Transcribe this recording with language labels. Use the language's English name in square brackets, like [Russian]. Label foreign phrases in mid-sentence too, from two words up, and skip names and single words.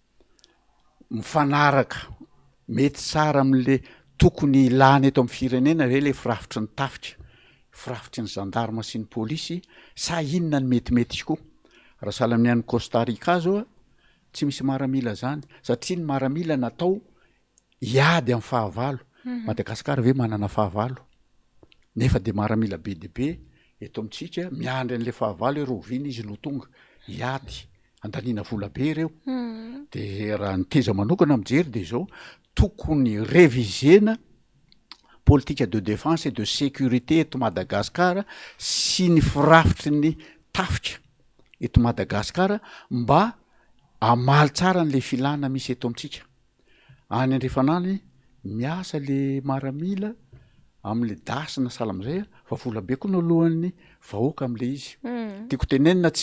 [Malagasy] mifanaraka mety tsara amin'le tokony ilana eto amin'ny firenena ve le firafitry ny tafitra firafitry ny gendarme sy ny polisy sa inona ny metimety izy koa raha sahala amin'ny an'ny Costa Rica zao a tsy misy maramila zany satria ny maramila natao hiady amin'ny fahavalo Madagasikara ve manana fahavalo nefa de maramila be de be eto amintsika miandry an'le fahavalo hoe rovina izy lo tonga hiady andaniana vola be ireo de raha ny teza manokana mijery de zao tokony révisena [French] politique de défense et de sécurité [Malagasy] eto Madagasikara sy ny firafitry ny tafitra eto Madagasikara mba amaly tsara n'le filana misy eto amintsika any andrefanany miasa le maramila am'le dasina sahala am'izay fa vola be koa no alohan'ny vahoaka am'le izy tiako tenenina tsy